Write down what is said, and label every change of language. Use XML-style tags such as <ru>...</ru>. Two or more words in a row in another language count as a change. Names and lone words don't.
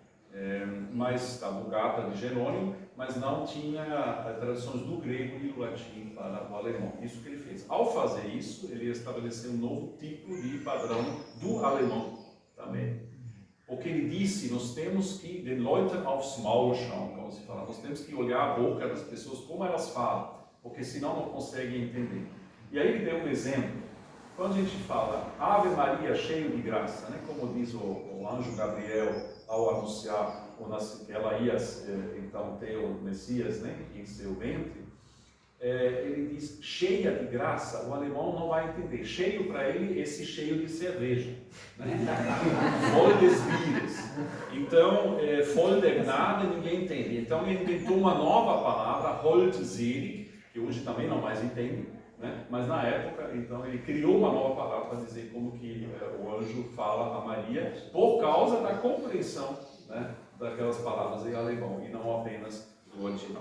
<pt>Mas a Vulgata de Jerônimo, mas não tinha traduções do grego e do latim para o alemão. Isso que ele fez. Ao fazer isso, ele estabeleceu um novo tipo de padrão do alemão também. Porque ele disse, nós temos que,</pt> <de>den Leuten aufs Maul schauen,</de> <pt>como se fala, nós temos que olhar a boca das pessoas, como elas falam, porque senão não conseguem entender. E aí ele deu um exemplo. Quando a gente fala Ave Maria cheio de graça, né, como diz o anjo Gabriel ao anunciar que ela ia então ter o Messias, né, em seu ventre, ele diz cheia de graça, o alemão não vai entender. Cheio para ele, esse cheio de cerveja. Né?</pt> <de>Voll des Bieres. Então, voll der Gnade,</de> <pt>ninguém entende. Então, ele inventou uma nova palavra, holdselig, que hoje também não mais entende, né? Mas na época, então, ele criou uma nova palavra para dizer como que o anjo fala a Maria, por causa da compreensão, né, daquelas palavras em alemão, e não apenas do original.</pt>